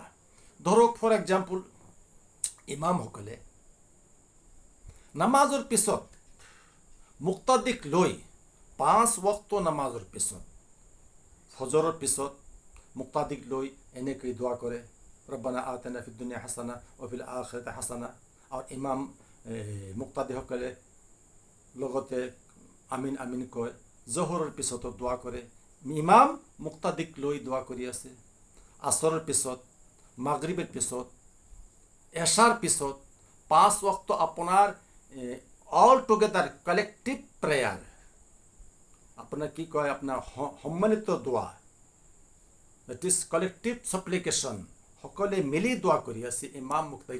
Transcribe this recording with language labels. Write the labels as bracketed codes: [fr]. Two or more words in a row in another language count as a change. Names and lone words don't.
[as] ধৰক [en] for example, [as] ইমামসকলে নামাজৰ পিছত মুক্তাদিক লৈ 5 ওয়াক্ত নামাজৰ পিছত, ফজৰৰ পিছত মুক্তাদিক লৈ এনেকৈ দোৱা কৰে, [ar] ربنا آتنا في الدنيا حسنة وفي الآخرة حسنة, [as] আৰু ইমাম মুক্তাদিসকলে লগতে [ar] آمين آمين [as] কয়। জোহৰৰ পিছতো দোৱা কৰে, ইমাম মুক্তাদিক লৈ দোৱা কৰি আছে। আসৰৰ পিছত, মাগৰিবৰ পিছত, এশাৰ পিছত 5 ওয়াক্ত আপোনাৰ [en] all together collective prayer, [as] আপোনাৰ কি কয়, আপোনাৰ সম্মিলিত দোৱা, [en] that is collective supplication, [as] সকলে মিলি দোৱা কৰি আছে ইমাম মুক্তাদিক।